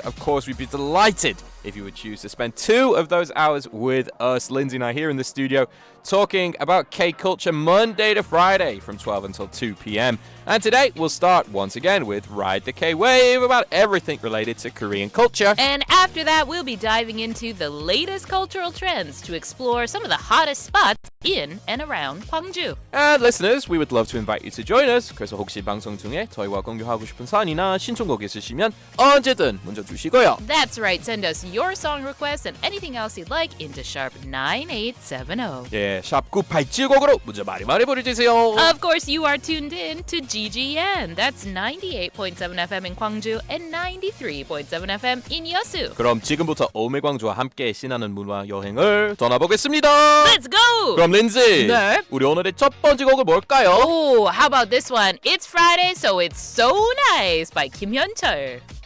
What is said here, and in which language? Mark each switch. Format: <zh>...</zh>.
<en>Of course, we'd be delighted if you would choose to spend 2 of those hours with us, Lindsay and I, here in the studio, talking about K-culture Monday to Friday from 12 until 2 p.m. And today we'll start once again with Ride the K-Wave, about everything related to Korean culture. And after that, we'll be diving into the latest cultural trends to explore some of the hottest spots in and around Gwangju. And listeners, we would love to invite you to join us.</en> <ko>그래서 혹시 방송 중에 저희와 공유하고 싶은 사연이나 신청곡 있으시면 언제든 문자 주시고요.</ko> <en>That's right. Send us your song requests and anything else you'd like into sharp 9870.</en> <ko>예, 샵 9870으로 문자 많이 보내주세요.</ko> <en>Of course, you are tuned in to Ggn. That's 98.7 FM in Gwangju and 93.7 FM in Yeosu.</en> <ko>그럼 지금부터 오매광주와 함께 신나는 문화 여행을 떠나보겠습니다.</ko> <en>Let's go!</en> <ko>그럼 린지, 네? 우리 오늘의 첫 번째 곡은 뭘까요?</ko> <en>Oh, how about this one? It's Friday, so it's so nice by 김현철.</en>